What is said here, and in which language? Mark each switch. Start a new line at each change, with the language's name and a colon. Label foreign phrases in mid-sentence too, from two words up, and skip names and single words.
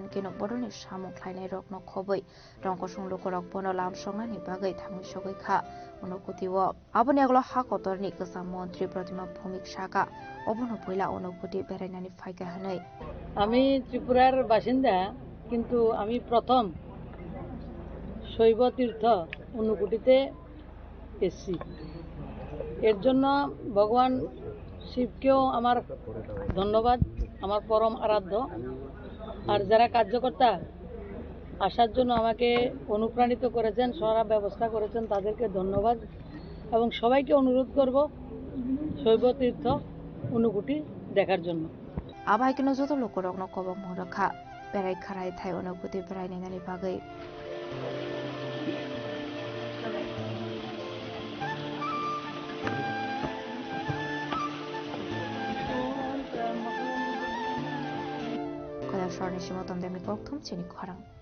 Kok Borok: keno bodoni samung khlainai rokno khoboi rongko sunglo korok bono lam songnani bagai thamui sogoi kha onokutiwo aboni aglo hakotorni ke samudri pratima bhumik shaka obono poila onokuti berainani phaika hanai
Bangla: আমি ত্রিপুরার বাসিন্দা কিন্তু আমি প্রথম শৈব তীর্থ অনুকুটিতে এসেছি এর জন্য ভগবান শিবকেও আমার ধন্যবাদ আমার পরম আরাধ্য আর যারা কার্যকর্তা আসার জন্য আমাকে অনুপ্রাণিত করেছেন সারা ব্যবস্থা করেছেন তাদেরকে ধন্যবাদ এবং সবাইকে অনুরোধ করব শৈব তীর্থ অনুকুটি দেখার জন্য Abai keno joto lokorok no kobok mongrakha berai kharai thai onokuti berai nani bagai Kola shorni shimotom demi koktum chini khorang